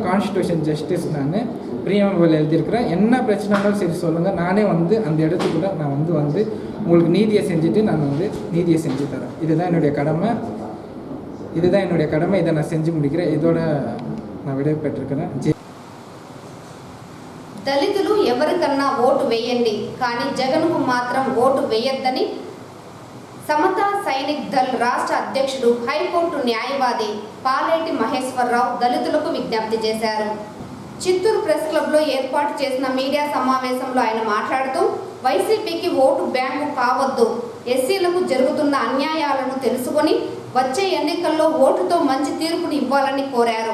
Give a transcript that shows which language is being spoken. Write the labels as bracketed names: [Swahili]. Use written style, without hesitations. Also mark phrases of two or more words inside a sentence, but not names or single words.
[English] constitution justice [Tamil] நான் ப்ரீஎம்பிள் எழுதியிருக்கிறேன். என்ன பிரச்சனைனாலும் சரி சொல்லுங்கள். நானே அந்த இடத்துக்குள்ள நான் உங்களுக்கு நீதியை செஞ்சுட்டு நான் நீதியை செஞ்சு தரேன். இதுதான் என்னுடைய கடமை. இதை நான் செஞ்சு முடிக்கிறேன். இதோட நான் விடைவு பெற்றிருக்கிறேன். [Telugu] దళితులు ఎవరికన్నా ఓటు వేయండి, కానీ జగన్కు మాత్రం ఓటు వేయొద్దని సమతా సైనిక్ దళ్ రాష్ట్ర అధ్యక్షుడు, హైకోర్టు న్యాయవాది పాలేటి మహేశ్వరరావు దళితులకు విజ్ఞప్తి చేశారు. చిత్తూరు ప్రెస్ క్లబ్లో ఏర్పాటు చేసిన మీడియా సమావేశంలో ఆయన మాట్లాడుతూ, వైసీపీకి ఓటు బ్యాంకు కావద్దు, ఎస్సీలకు జరుగుతున్న అన్యాయాలను తెలుసుకొని వచ్చే ఎన్నికల్లో ఓటుతో మంచి తీర్పును ఇవ్వాలని కోరారు.